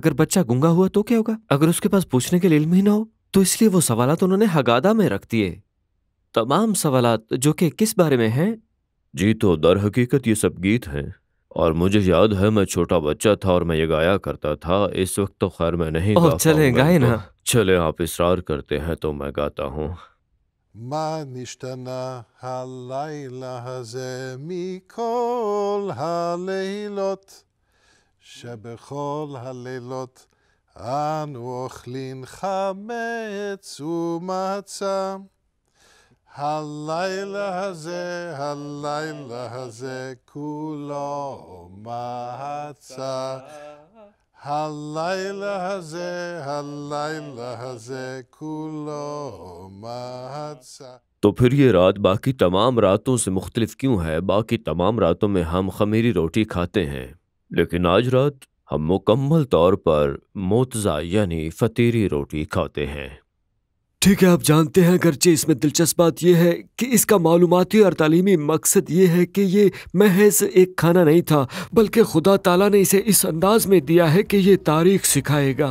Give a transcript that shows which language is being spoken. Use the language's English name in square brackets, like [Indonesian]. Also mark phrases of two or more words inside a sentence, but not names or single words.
[Urdu] اگر بچہ گونگا ہوا تو کیا ہوگا؟ اگر اس کے پاس پوچھنے کے لیے علم ہی نہ ہو تو اس لیے وہ سوالات انہوں نے ہگادا میں رکھ دیے. تمام سوالات جو کہ کس بارے میں ہیں? جی، تو در حقیقت یہ سب گیت ہیں، اور مجھے یاد ہے میں چھوٹا بچہ تھا اور میں یہ گایا کرتا تھا. اس وقت تو خیر میں نہیں گا چلے گائے نا. چلے، آپ اصرار کرتے ہیں تو میں گاتا ہوں. [Hebrew] מה נשתנה הלילה הזה מכל הלילות, שבכל הלילות אנו אוכלים חמץ ומצה. הלילה הזה כולו מצה. הלילה הזה כולו מצה. [Urdu] تو پھر یہ رات باقی تمام راتوں سے مختلف کیوں ہے? باقی تمام راتوں میں ہم خمیری روٹی کھاتے ہیں، لیکن آج رات ہم مکمل طور پر موتزا یعنی فطیری روٹی کھاتے ہیں. ٹھیک ہے، آپ جانتے ہیں، اگرچہ اس میں دلچسپ بات یہ ہے کہ اس کا معلوماتی اور تعلیمی مقصد یہ ہے کہ یہ محض ایک کھانا نہیں تھا، بلکہ خدا تعالی نے اسے اس انداز میں دیا ہے کہ یہ تاریخ سکھائے گا.